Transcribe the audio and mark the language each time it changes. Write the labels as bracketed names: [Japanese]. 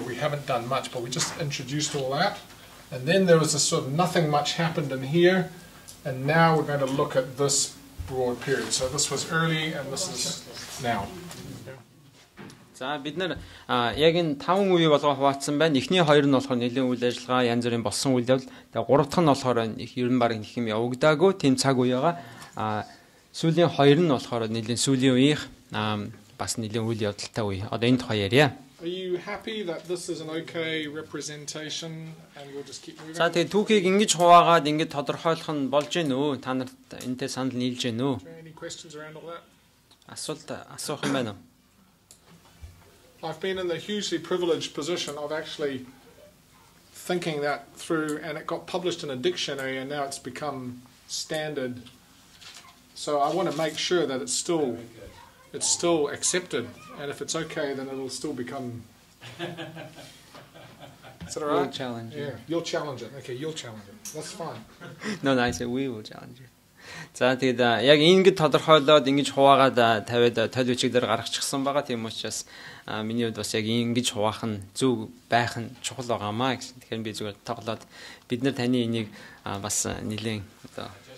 [English] We haven't done much, but we just introduced all that, and then there was a sort of nothing much happened in here, and now we're going to look at this broad period. So this was early, and this is now. [Mongolian] За бид нар яг энэ 5 үе болгоо хуваацсан байна. Эхний 2 нь болохоор нэлийн үйл ажиллагаа, янз бүрийн болсон үйл явдал. Тэгээ 3 дахь нь болохоор ер нь баг нэг юм явагдаагүй тийм цаг үеэга. Сүүлийн 2 нь болохоор нэлийн сүүлийн үеийнх бас нэлийн үйл явдалтай үе. Одоо энэ тухай ярья. [English] Are you happy that this is an okay representation and we'll just keep moving? [Mongolian] За тэгээ түүхийг ингэж хуваагаад ингэж тодорхойлох нь болж гэнэ үү? Та нарт энэтэй санал нийлж гэнэ үү? [English] Any questions around all that? [Mongolian] Асуух юм байна уу? [English] I've been in the hugely privileged position of actually thinking that through, and it got published in a dictionary, and now it's become standard. So I want to make sure that it's still accepted, and if it's okay, then it'll still become. Is that all right? We'll challenge it. Yeah, you'll challenge it. Okay, you'll challenge it. That's fine. No, I said we will challenge it. [Mongolian] За тэгээд яг ингэж тодорхойлоод ингэж хуваагаад тавиад толь бичиг дээр гаргачихсан байгаа. Тийм учраас миний хувьд бас яг ингэж хуваах нь зөв байх нь чухал байгаамаа гэсэн. Тэгэхээр би зүгээр тоглоод бид нар таны энийг бас нэлээд одоо